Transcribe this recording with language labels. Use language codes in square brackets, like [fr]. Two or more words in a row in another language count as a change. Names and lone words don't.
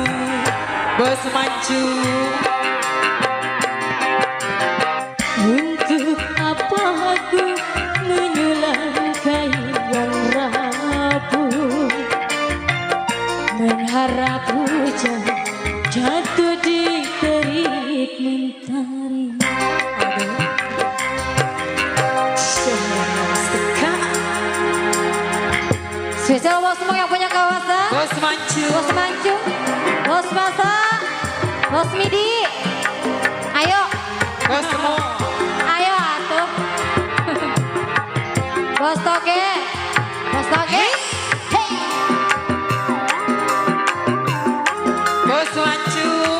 [id] Bos Mancu, untuk apa aku menyulam kain yang rapuh, mengharap hujan jatuh di terik mentari. Spesial Bos Mong yang punya kawasan, Bos Mancu, Bos Mancung, Bos Masan, Bos Midi. Ayo, Bos semua, ayo atuh. Bos Toge, Bos Toge. Bos Mancu,